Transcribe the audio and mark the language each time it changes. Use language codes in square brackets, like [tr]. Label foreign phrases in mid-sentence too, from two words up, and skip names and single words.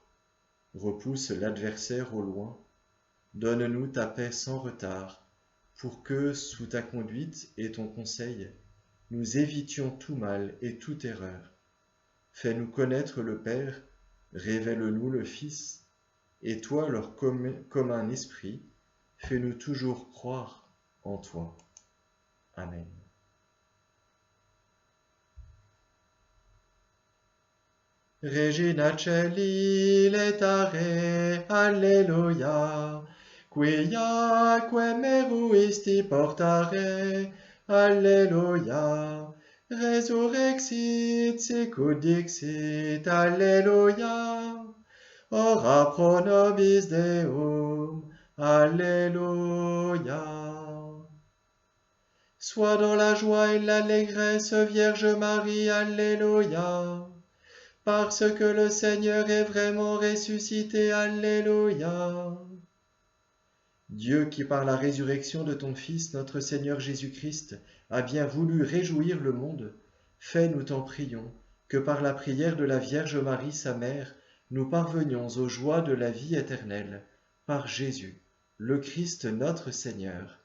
[fr] Repousse l'adversaire au loin, donne-nous ta paix sans retard, pour que, sous ta conduite et ton conseil, nous évitions tout mal et toute erreur. Fais-nous connaître le Père, révèle-nous le Fils, et toi, leur commun esprit, fais-nous toujours croire en toi. Amen. [la] Regina Coeli letare, alleluia, quiaque meruisti portare, alleluia, resurrexit sicut dixit, alleluia, ora pro nobis Deum, alléluia. [fr] Sois dans la joie et l'allégresse, Vierge Marie, alléluia. Parce que le Seigneur est vraiment ressuscité, alléluia. Dieu qui par la résurrection de ton Fils, notre Seigneur Jésus-Christ, a bien voulu réjouir le monde, fais, nous t'en prions, que par la prière de la Vierge Marie, sa mère, nous parvenions aux joies de la vie éternelle, par Jésus, le Christ notre Seigneur.